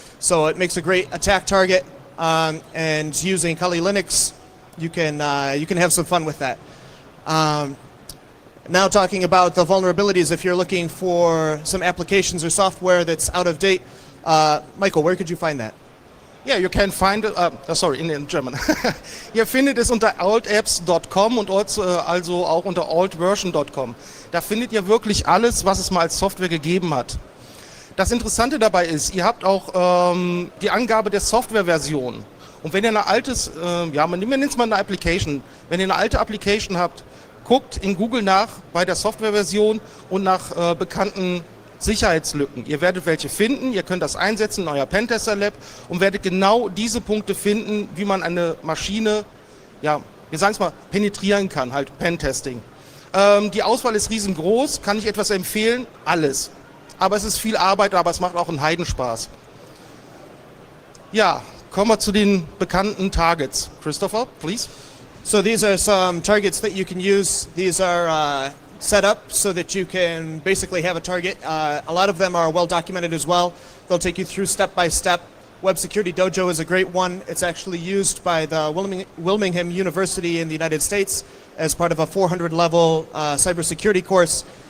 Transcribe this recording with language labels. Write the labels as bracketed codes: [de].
[en] So it makes a great attack target, and using Kali Linux, you can have some fun with that. Now talking about the vulnerabilities, if you're looking for some applications or software that's out of date, Michael, where could you find that? Yeah, you can find it, in German. [de] Ihr findet es unter altapps.com und also auch unter altversion.com. Da findet ihr wirklich alles, was es mal als Software gegeben hat. Das Interessante dabei ist, ihr habt auch die Angabe der Softwareversion. Und wenn ihr eine altes, man nennt es mal eine Application, wenn ihr eine alte Application habt, guckt in Google nach bei der Softwareversion und nach bekannten Sicherheitslücken. Ihr werdet welche finden, ihr könnt das einsetzen in euer Pentester Lab und werdet genau diese Punkte finden, wie man eine Maschine, ja, wir sagen es mal, penetrieren kann, halt Pentesting. Die Auswahl ist riesengroß, kann ich etwas empfehlen? Alles. Aber es ist viel Arbeit, aber es macht auch einen Heidenspaß. Ja, kommen wir zu den bekannten Targets. [en] Christopher, please. So these are some targets that you can use. These are set up so that you can basically have a target. A lot of them are well documented as well. They'll take you through step by step. Web Security Dojo is a great one. It's actually used by the Wilmington University in the United States as part of a 400 level cybersecurity course.